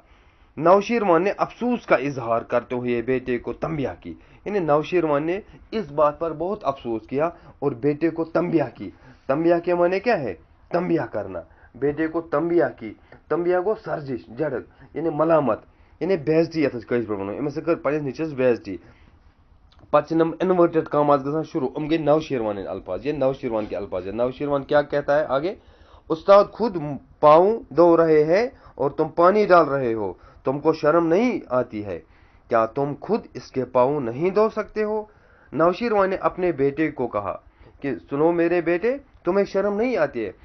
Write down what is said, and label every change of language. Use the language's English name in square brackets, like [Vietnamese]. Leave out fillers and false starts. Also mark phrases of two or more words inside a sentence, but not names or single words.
[Urdu] نوشیروان نے افسوس کا اظہار کرتے ہوئے بیٹے کو تنبیہ کی، یعنی نوشیروان نے اس بات پر بہت افسوس کیا اور بیٹے کو تنبیہ کی۔ تنبیہ کے معنی کیا ہے؟ تنبیہ کرنا۔ بیٹے کو تنبیہ کی، تنبیہ کو سرزش جڑک یعنی ملامت یعنی بےعزتی [Kashmiri] یتھ کٲشِر پٲٹھۍ وَنو، أمِس کٔر پننِس نیٚچوِس بےعزتی۔ پتہٕ چھِ [English] inverted commas [Kashmiri] گژھان شروع، گئی نوشیروان الفاظ، [Urdu] یہ نوشیروان کے الفاظ ہے۔ نوشیروان کیا کہتا ہے آگے؟ استاد خود پاؤں دھو رہے ہیں اور تم پانی ڈال رہے ہو، تم کو شرم نہیں آتی ہے؟ کیا تم خود اس کے پاؤں نہیں دھو سکتے ہو؟ نوشیروان نے اپنے بیٹے کو کہا کہ سنو میرے بیٹے، تمہیں شرم نہیں آتی ہے؟